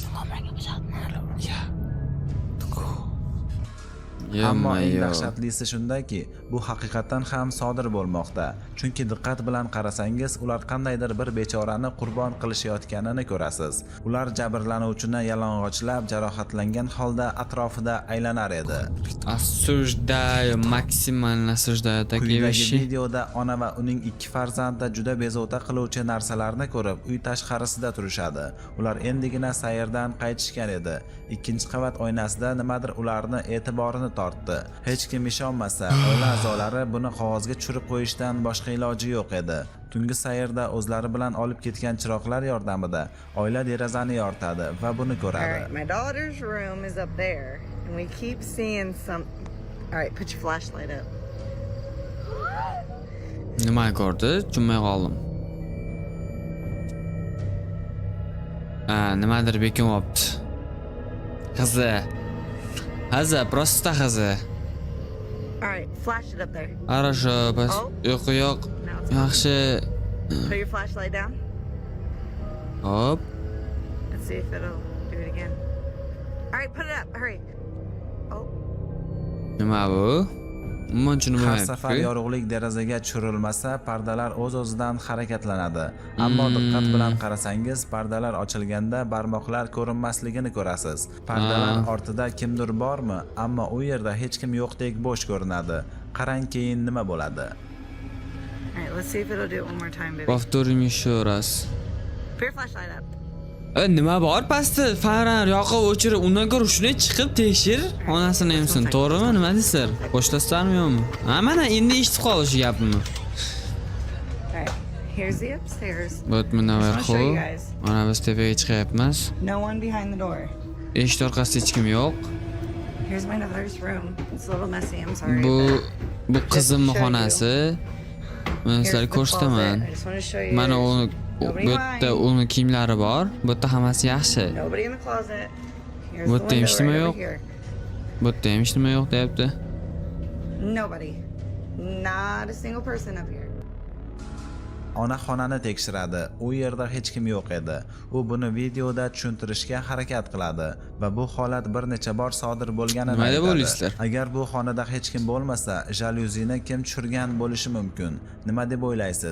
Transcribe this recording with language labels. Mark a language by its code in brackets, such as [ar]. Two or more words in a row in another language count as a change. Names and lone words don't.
[uz] Ammo eng dahshatlisi shundaki, bu haqiqatan ham sodir bo'lmoqda. Chunki diqqat bilan qarasangiz, ular qandaydir bir bechorani qurbon qilishayotganini ko'rasiz. Ular jabrlanuvchini yalang'ochlab, jarohatlangan holda atrofida aylanar edi. [ru] Осуждаю, максимально осуждаю такие вещи. [uz] Videoda ona va uning ikki farzandi juda bezovta qiluvchi narsalarni ko'rib, uy tashqarisida turishadi. Ular endigina sayrdan qaytishgan edi. Ikkinchi qavat oynasida nimadir ularni e'tiborini tortdi. Hech kim ishonmasa, oila a'zolari buni qog'ozga tushirib qo'yishdan boshqa iloji yo'q edi. Tungi sayrda o'zlari bilan olib ketgan chiroqlar yordamida oila derazani yoritadi va buni ko'radi. [en] Alright, my daughter's room is up there, and we keep seeing some. Alright, put your flashlight up. [uz] Nima ko'rdi? Tushunmay qoldim. Nimadir bekinyapti. Qizi. Просто qizi. [en] Alright, flash it up there. [ru] Хорошо, [uz] bas. Yo'q. [en] Now it's [uz] Yaxshi. [en] Put your flashlight down. Hop. Let's see if it'll do it again. Alright, put it up. Hurry. Oh, [uz] Nima bu? Umuman Har safar tushunmayapti. yorug'lik derazaga tushirilmasa, pardalar o'z-o'zidan harakatlanadi. Ammo diqqat bilan qarasangiz, pardalar ochilganda barmoqlar ko'rinmasligini ko'rasiz. Pardalar ortida kimdir bormi? Ammo u yerda hech kim yo'qdek bo'sh ko'rinadi. Qarang keyin nima bo'ladi. [en] Alright, let's see if it'll do it one more time, baby. [ru] Повторим еще раз. [en] Put your flashlight up. [uz] Nima bor pastda? Farar yoqib o'chirib, undan ko'ra shuni chiqib tekshir. Onasini emsin, to'g'rimi? Nima deysizlar? Qo'shlasizlarmi yo'qmi? Ha, mana endi eshitib qolish gapimni. [en] Alright, here's the upstairs. [uz] Вот mana [en] Just wanna show you [ru] verxu. [en] guys. [uz] Mana biz tepaga chiqyapmiz. [en] No one behind the door. [uz] Eshik orqasida hech kim yo'q. [en] Here's my daughter's room. It's a little messy, I'm sorry. [uz] Bu qizimning xonasi. Men sizlarga ko'rsataman. [en] I just want to show you. [uz] Mana bu yerda uni kiyimlari bor. Bu yerda hammasi yaxshi. [en] Nobody in the closet. Here's [uz] Bu [en] the [uz] yerda hech [en] window [uz] nima [en] right [uz] yo'q. [en] over here. [uz] Bu yerda ham hech nima yo'q deyapti. [en] Nobody. Not a single person up here. [uz] Ona xonani tekshiradi. U yerda hech kim yo'q edi. U buni videoda tushuntirishga harakat qiladi va bu holat bir necha bor sodir bo'lganini Nima deb aytadi. o'ylaysizlar? Agar bu xonada hech kim bo'lmasa, jalyuzini kim tushirgan bo'lishi mumkin? Nima deb o'ylaysiz?